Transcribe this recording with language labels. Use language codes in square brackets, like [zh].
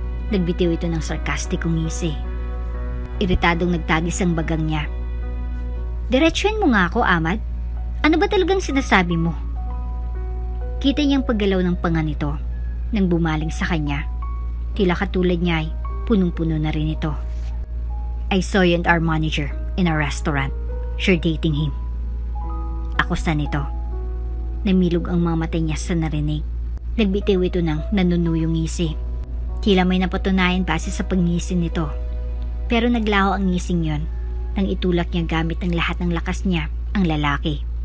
[tl] Nagbitiw ito ng sarkastikong ngisi. Iritadong nagtagis ang bagang niya. Diretsuhin mo nga ako, Ahmad. Ano ba talagang sinasabi mo? Kita niyang paggalaw ng panga nito nang bumaling sa kanya. Tila katulad niya ay punong-puno na rin ito. [en] I saw you and our manager in a restaurant. You're dating him. [tl] Ako sa nito. Namilog ang mga mata niya sa narinig. Nagbitiw ito ng nanunuyong ngisi. Tila may napatunayan base sa pagngisi nito. Pero naglaho ang ngising yon nang itulak niya gamit ang lahat ng lakas niya ang lalaki.